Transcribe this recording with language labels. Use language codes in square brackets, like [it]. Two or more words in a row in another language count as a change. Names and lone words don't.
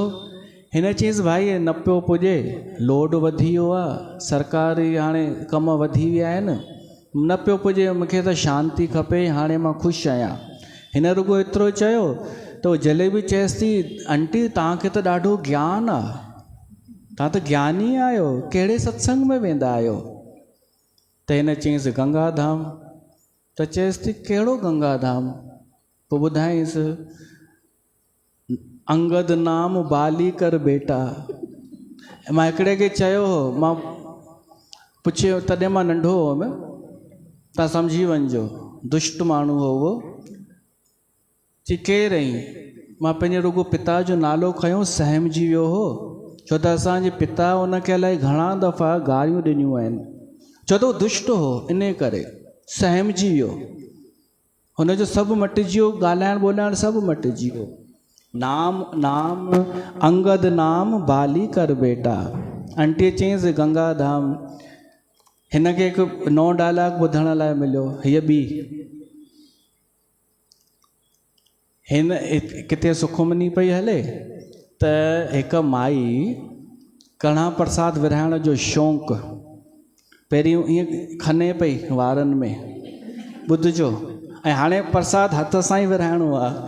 [sd] हिन चयईंसि भाई न पियो पुॼे, लोड वधी वियो आहे, सरकारी हाणे कम वधी विया आहिनि, न पियो पुॼे, मूंखे त शांती खपे, हाणे मां ख़ुशि आहियां। हिन रुगो एतिरो चयो त जलेबी चएसि थी आंटी तव्हांखे त ॾाढो ज्ञान आहे, तव्हां त ज्ञानी आहियो, कहिड़े सत्संग में वेंदा आहियो? त हिन चयईंसि गंगा धाम। त चएसि थी कहिड़ो गंगा धाम? पोइ ॿुधाईंसि [hi] अंगद नाम बाली कर बेटा। [sd] मां हिकिड़े खे चयो हो, मां पुछियो तॾहिं मां नंढो हुअमि, तव्हां सम्झी वञिजो, दुष्ट माण्हू हो उहो। चई केरु रही? मां पंहिंजे रुगो पिता जो नालो खयों, सहमजी वियो हो, छो त असांजे पिता उनखे अलाए घणा दफ़ा गारियूं ॾिनियूं आहिनि, छो त उहो दुष्ट हो, इन करे सहमजी वियो। हुनजो सभु मटिजी वियो, ॻाल्हाइण ॿोलाइण सभु मटिजी वियो। [hi] नाम नाम अंगद नाम बाली कर बेटा। [sd] आंटीअ चयईंसि गंगा धाम। हिन खे हिकु नओं डायलॉग ॿुधण लाइ मिलियो, हीअ ॿी हिन किथे सुखमनी पई हले त हिकु माई कणा प्रसाद विरहाइण जो शौक़ु पहिरियों ईअं खने पई वारनि में, ॿुधिजो, ऐं हाणे प्रसाद हथ सां ई विरहाइणो आहे।